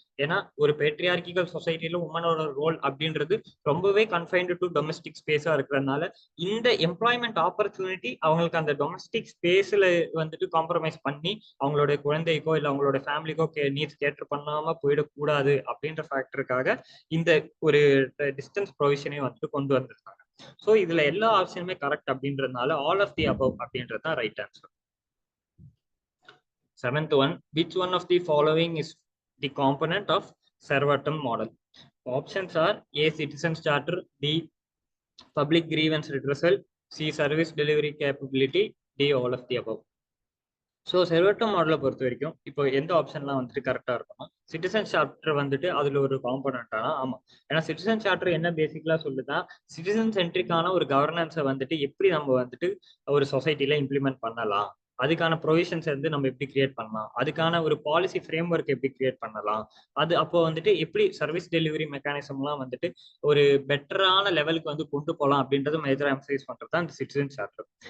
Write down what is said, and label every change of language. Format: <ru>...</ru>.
<ta>ஏன்னா ஒரு பேட்ரியார்கிக்கல் சொசைட்டில உமனோட ரோல் அப்படின்றது ரொம்பவே கன்ஃபைன்டு டு டொமஸ்டிக் ஸ்பேஸா இருக்கிறதுனால இந்த எம்ப்ளாய்மெண்ட் ஆப்பர்ச்சுனிட்டி அவங்களுக்கு அந்த டொமஸ்டிக் ஸ்பேஸ்ல வந்துட்டு காம்ப்ரமைஸ் பண்ணி அவங்களோட குழந்தைக்கோ இல்லை அவங்களோட ஃபேமிலிக்கோ நீட்ஸ் கேட்டர் பண்ணாம போயிடக்கூடாது அப்படின்ற ஃபேக்டருக்காக இந்த ஒரு டிஸ்டன்ஸ் ப்ரொவிஷனே வந்துட்டு கொண்டு வந்திருக்காங்க. ஸோ இதுல எல்லா ஆப்ஷனுமே கரெக்ட் அப்படின்றதுனால</ta> <en>all of the above</en> <ta>அப்படின்றது தான் right answer.</ta> <en>Seventh one, which one of the following is the component of Sarvatam model? Options are: A, citizens charter; B, public grievance redressal; C, service delivery capability; D, all of the above.</en> <ta>So செர்வட்டம் மாடலை பொறுத்த வரைக்கும் இப்போ எந்த ஆப்ஷன்லாம் வந்துட்டு கரெக்டாக இருக்கும்னா, citizen charter வந்துட்டு அதில் ஒரு காம்பனண்டானா ஆமாம். ஏன்னா சிட்டிசன் சார்ட்டர் என்ன பேசிக்கலாக சொல்லுதா, சிட்டிசன் சென்ட்ரிக்கான ஒரு கவர்னன்ஸை வந்துட்டு எப்படி நம்ம வந்துட்டு ஒரு சொசைட்டில இம்ப்ளிமெண்ட் பண்ணலாம், அதுக்கான ப்ரொவிஷன்ஸ் வந்து நம்ம எப்படி கிரியேட் பண்ணலாம், அதுக்கான ஒரு பாலிசி ஃப்ரேம் ஒர்க் எப்படி கிரியேட் பண்ணலாம், அது அப்போ வந்துட்டு எப்படி சர்வீஸ் டெலிவரி மெக்கானிசம்லாம் வந்துட்டு ஒரு பெட்டரான லெவலுக்கு வந்து கொண்டு போகலாம் அப்படின்றது மேஜரா எம்ஃபசைஸ் பண்றது தான் இந்த சிட்டிசன் சார்ட்டர்.</ta>